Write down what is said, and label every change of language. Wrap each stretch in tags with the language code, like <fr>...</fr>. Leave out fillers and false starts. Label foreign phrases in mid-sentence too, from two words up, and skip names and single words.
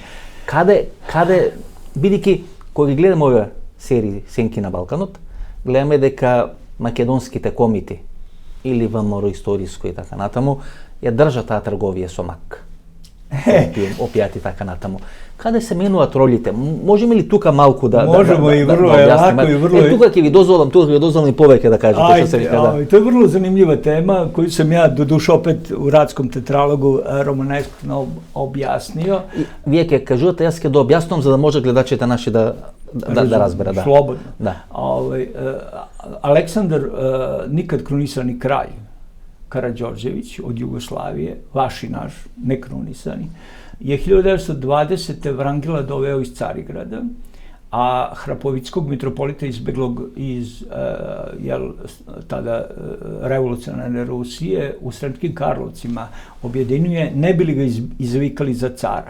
<mk>Каде бидејќи кога ги гледаме овие серии Сенки на Балканот, гледаме дека македонските комити или ВМРО историско и така натаму ја држат таа трговија со Мак. опијати така натаму. Каде се менуваат ролите? Можеме ли тука малку да</mk> <sr>Можемо и врло е лако и врло е...</sr> <mk>Тука ќе ви дозволам и повеќе да кажете што се вика, да.</mk> <sr>To je vrlo zanimljiva tema koju sam ja doduše opet u Radskom tetralogu romaneskno objasnio.</sr> <mk>Вие ќе кажувате, јас ќе да објаснам за да може гледачите наши да разберат, да.</mk> <sr>Slobodno. Da. Aleksandar, nikad krunisani kralj, Karađorđević od Jugoslavije, vaš i naš, nekrunisani, je 1920. Vrangela doveo iz Carigrada, a Hrapovickog mitropolita izbeglog iz tada revolucionarne Rusije u Sremskim Karlovcima objedinjuje, ne bi li ga izvikali za cara.</sr>